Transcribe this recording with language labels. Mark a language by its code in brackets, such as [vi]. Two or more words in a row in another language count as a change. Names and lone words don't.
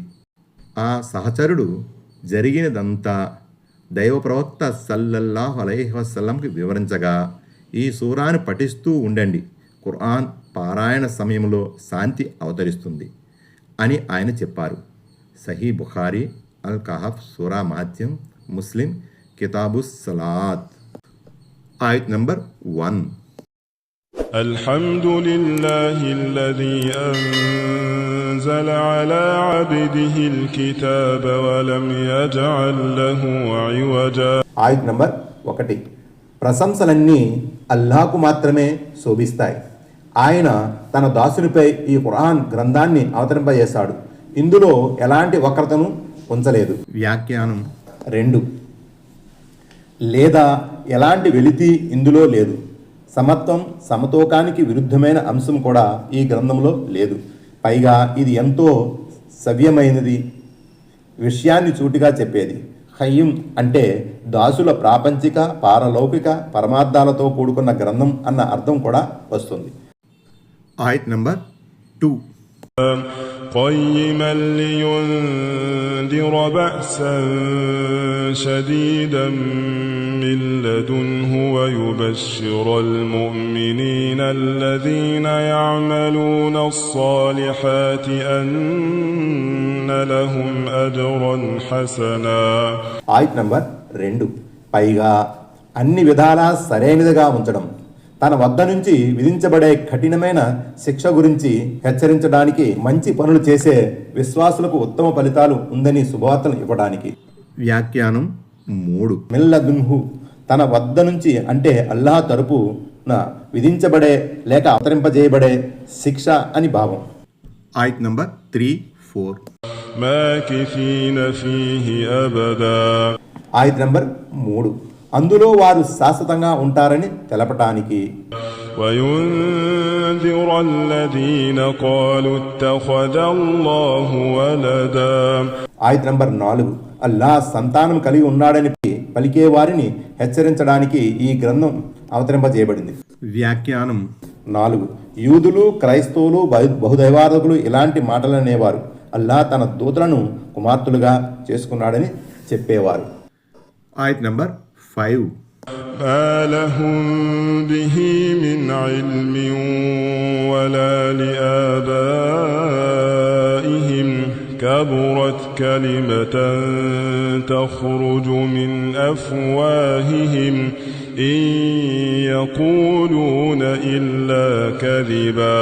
[te] ఆ సహచరుడు జరిగినదంతా దైవ ప్రవక్త [ar] صلى الله عليه وسلم [te] వివరించగా, ఈ సూరాను పఠిస్తూ ఉండండి, ఖురాన్ పారాయణ సమయంలో శాంతి అవతరిస్తుంది అని ఆయన చెప్పారు. సహీ బుఖారీ అల్ కహఫ్ సూరా మహత్యం, ముస్లిం కితాబుస్ సలాత్. ఆయత్ నంబర్ 1. [ar] الحمد لله الذي أنزل على عبده الكتاب ولم يجعل له عوجا. [te] ఆయత్ నంబర్ 1. ప్రశంసలన్నీ అల్లాహకు మాత్రమే శోభిస్తాయి. ఆయన తన దాసునిపై ఈ ఖురాన్ గ్రంథాన్ని అవతరింపజేశాడు. ఇందులో ఎలాంటి వక్రతను ఉంచలేదు. వ్యాఖ్యానం 2. లేదా ఎలాంటి వెలితి ఇందులో లేదు. సమత్వం సమతూకానికి విరుద్ధమైన అంశం కూడా ఈ గ్రంథంలో లేదు. పైగా ఇది ఎంతో సవ్యమైనది, విషయాన్ని సూటిగా చెప్పేది. ఖయ్యం అంటే దాసుల ప్రాపంచిక పారలౌకిక పరమార్థాలతో కూడుకున్న గ్రంథం అన్న అర్థం కూడా వస్తుంది. ఆయత్ నంబర్ 2. [ar] قيما لينذر بأسا شديدا من لدنه ويبشر المؤمنين الذين يعملون الصالحات أن لهم أجرا حسنا. [te] ఆయత్ నంబర్ 2. పైగా అన్ని విధాలా సరైనదిగా ఉంచడం, తన వద్ద నుంచి విధించబడే కఠినమైన శిక్ష గురించి హెచ్చరించడానికి, మంచి పనులు చేసే విశ్వాసులకు ఉత్తమ ఫలితాలు ఉందని శుభవార్తలు ఇవ్వడానికి. వ్యాఖ్యానం 3. మిల్లదున్హు తన వద్ద నుంచి అంటే అల్లాహ్ తరపున విధించబడే లేక అవతరింపజేయబడే శిక్ష అని భావం. ఆయత్ నంబర్ 3, 4. [ar] ماكثين فيه أبدا. [te] ఆయత్ నంబర్ 3. అందులో వారు శాశ్వతంగా ఉంటారని తెలపటానికి. [ar] وينذر الذين قالوا اتخذ الله ولدا. [te] ఆయత్ నంబర్ 4. అల్లాహ్ సంతానం కలిగి ఉన్నాడని పలికే వారిని హెచ్చరించడానికి ఈ గ్రంథం అవతరింపజేయబడింది. వ్యాఖ్యానం 4. యూదులు క్రైస్తవులు బహుదైవారాధకులు ఇలాంటి మాటలనేవారు. అల్లాహ్ తన దూతలను కుమార్తెలుగా చేసుకున్నాడని చెప్పేవారు. ఆయత్ నంబర్ 5. [ar] ما لهم به من علم ولا لآبائهم كبرت كلمة تخرج من أفواههم إن يقولون إلا كذبا.